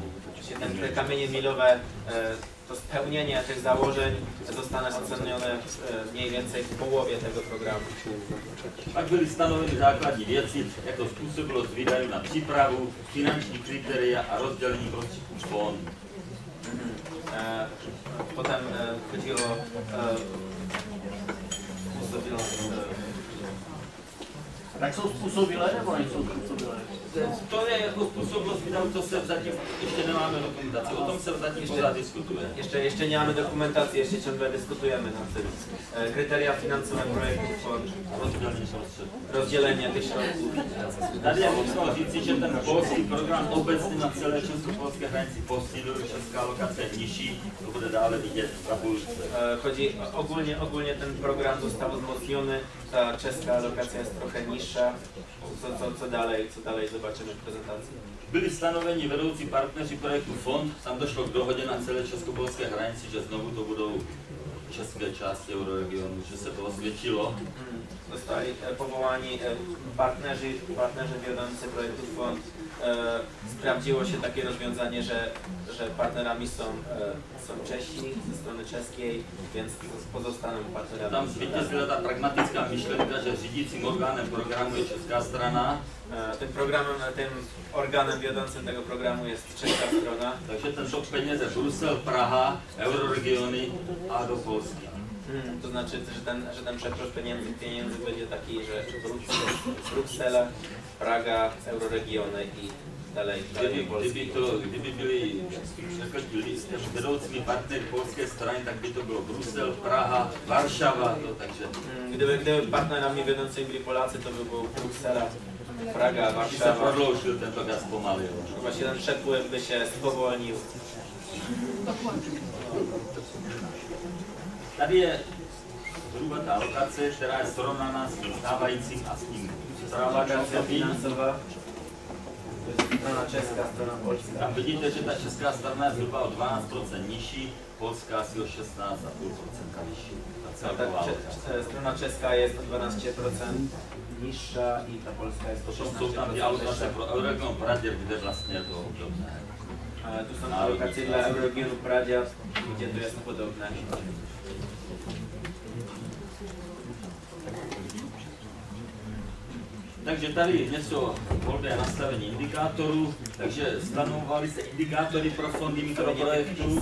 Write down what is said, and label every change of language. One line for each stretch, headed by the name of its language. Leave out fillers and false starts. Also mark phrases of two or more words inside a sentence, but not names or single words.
Polish: Te kamienie milowe, to spełnienie tych założeń zostanie ocenione mniej więcej w połowie tego programu.
Czech: Pak byly stanoveny základní věci, jako způsobilost výdajů na přípravu, finanční kritéria a rozdělení prostředků fondů.
Polish: Potem chodziło o
Czech: Tak jsou způsobilé nebo nejsou způsobilé? To je jako způsobilost výdajů, to se zatím ještě nemáme dokumentaci, o tom se zatím pořád diskutuje.
Polish: Jeszcze nie mamy dokumentacji, jeszcze ciągle dyskutujemy nad tym. Kryteria finansowe projektów, rozdzielenie tych środków.
Czech: Tady je musím říci, že ten polský program obecně na celé českopolské hranici posílil, česká lokace je nižší, to bude dále vidět v tabulce.
Polish: Chodzi ogólnie ten program został wzmocniony, ta czeska lokacja jest trochę niższa. Co dalej zobaczymy w prezentacji.
Czech: Byli stanoveni vedoucí partneři projektu Fond, tam došlo k dohodě na celé českopolské hranici, že znovu to budou české části euroregionu, že se to osvědčilo.
Polish: Zostali powołani partnerzy wiodący projektu Fond. Sprawdziło się takie rozwiązanie, że partnerami są Czesi ze strony czeskiej, więc pozostaną partnerami.
Czech: Tam zvítězila ta pragmatická myšlenka, že řídícím orgánem programu je česká strana.
Polish: Tym organem wiodącym tego programu jest czeska strona.
Czech: Takže ten tok peněze Brusel, Praha, euroregiony a do Polski.
Polish: To znaczy, że ten przepływ pieniędzy będzie taki, że Bruksela, Praga, euroregiony i dalej
Czech: Kdyby byli vedoucími partnery polské strany, tak by to bylo Brusel, Praha, Warszawa, takže...
Polish: Gdyby partnerami wiodącymi byli Polacy, to by było Bruksela, Praga, Warszawa.
Czech: Se prodloužil tento gaz pomalil.
Polish: Właśnie ten przepływ by się spowolnił.
Czech: Tady je zhruba ta alokace, která je srovnaná s tím stávajícím a s tím
Polish: Alokacja finansowa. To jest strona czeska, strona polska.
Czech: Tam vidíte, že ta česká strana je zhruba o 12% nižší, polská asi o 16,5% vyšší. Ta celková alokace.
Polish: Strona czeska jest o 12% niższa i ta polska jest o
Czech: Potom jsou tam ty 16% alokace
Polish: wyższa.
Czech: pro Euroregion Praděr, kde vlastně je to obdobné.
Polish: Tu są alokacje dla Euroregionu Pradia, gdzie to jest podobne.
Czech: Takže tady něco volby a nastavení indikátorů, takže stanovovali se indikátory pro fondy mikroprojektů,